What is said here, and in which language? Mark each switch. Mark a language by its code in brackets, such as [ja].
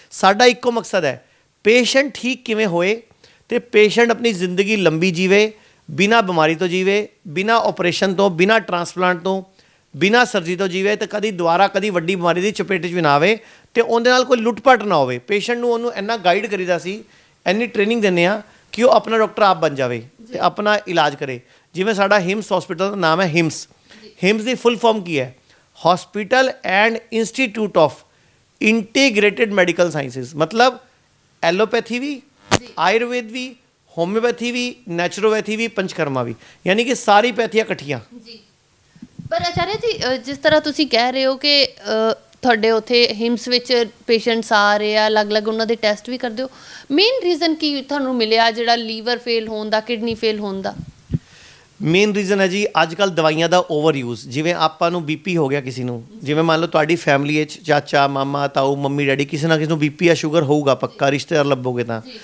[pa] ਸਾਡਾ ਇੱਕੋ ਮਕਸਦ ਹੈ, ਪੇਸ਼ੈਂਟ ਠੀਕ ਕਿਵੇਂ ਹੋਏ ਅਤੇ ਪੇਸ਼ੈਂਟ ਆਪਣੀ ਜ਼ਿੰਦਗੀ ਲੰਬੀ ਜੀਵੇ, ਬਿਨਾਂ ਬਿਮਾਰੀ ਤੋਂ ਜੀਵੇ, ਬਿਨਾਂ ਆਪਰੇਸ਼ਨ ਤੋਂ, ਬਿਨਾਂ ਟ੍ਰਾਂਸਪਲਾਂਟ ਤੋਂ, ਬਿਨਾਂ ਸਰਜਰੀ ਤੋਂ ਜੀਵੇ, ਅਤੇ ਕਦੀ ਦੁਬਾਰਾ ਕਦੀ ਵੱਡੀ ਬਿਮਾਰੀ ਦੀ ਚਪੇਟ 'ਚ ਵੀ ਨਾ ਆਵੇ। ਤੇ ਉਹਦੇ ਨਾਲ ਕੋਈ ਲੁੱਟਪਟ ਨਾ ਹੋਵੇ। ਪੇਸ਼ੈਂਟ ਨੂੰ ਉਹਨੂੰ ਇੰਨਾ ਗਾਈਡ ਕਰੀਦਾ ਸੀ, ਇੰਨੀ ਟ੍ਰੇਨਿੰਗ ਦਿੰਦੇ ਆ ਕਿ ਉਹ ਆਪਣਾ ਡਾਕਟਰ ਆਪ ਬਣ ਜਾਵੇ ਤੇ ਆਪਣਾ ਇਲਾਜ ਕਰੇ। ਜਿਵੇਂ ਸਾਡਾ ਹਿਮਸ ਹਸਪੀਟਲ ਦਾ ਨਾਮ ਹੈ ਹਿਮਸ। ਹਿਮਸ ਦੀ ਫੁੱਲ ਫਾਰਮ ਕੀ ਹੈ? [en] Hospital and institute of integrated medical sciences. [hi] मतलब एलोपैथी भी, आयुर्वेद भी, होम्योपैथी भी, नेचुरोपैथी भी, पंचकर्मा भी, यानी कि सारी पैथियाँ इकट्ठियाँ। [pa] ਜੀ ਪਰ ਆਚਾਰਿਆ ਜੀ ਜਿਸ ਤਰ੍ਹਾਂ ਤੁਸੀਂ ਕਹਿ ਰਹੇ ਹੋ ਕਿ ਤੁਹਾਡੇ ਉੱਥੇ ਹਿਮਸ ਵਿੱਚ ਪੇਸ਼ੈਂਟਸ ਆ ਰਹੇ ਆ, ਅਲੱਗ-ਅਲੱਗ ਉਹਨਾਂ ਦੇ ਟੈਸਟ ਵੀ ਕਰਦੇ ਹੋ, ਮੇਨ ਰੀਜ਼ਨ ਕੀ ਤੁਹਾਨੂੰ ਮਿਲਿਆ ਜਿਹੜਾ ਲੀਵਰ ਫੇਲ ਹੋਣ ਦਾ, ਕਿਡਨੀ ਫੇਲ ਹੋਣ ਦਾ? ਮੇਨ ਰੀਜ਼ਨ ਹੈ ਜੀ ਅੱਜ ਕੱਲ੍ਹ ਦਵਾਈਆਂ ਦਾ ਓਵਰ ਯੂਜ਼। ਜਿਵੇਂ ਆਪਾਂ ਨੂੰ ਬੀਪੀ ਹੋ ਗਿਆ ਕਿਸੇ ਨੂੰ, ਜਿਵੇਂ ਮੰਨ ਲਓ ਤੁਹਾਡੀ ਫੈਮਿਲੀ ਵਿੱਚ ਚਾਚਾ, ਮਾਮਾ, ਤਾਊ, ਮੰਮੀ, ਡੈਡੀ ਕਿਸੇ ਨਾ ਕਿਸੇ ਨੂੰ ਬੀਪੀ ਜਾਂ ਸ਼ੂਗਰ ਹੋਊਗਾ ਪੱਕਾ, ਰਿਸ਼ਤੇਦਾਰ ਲੱਭੋਗੇ ਤਾਂ।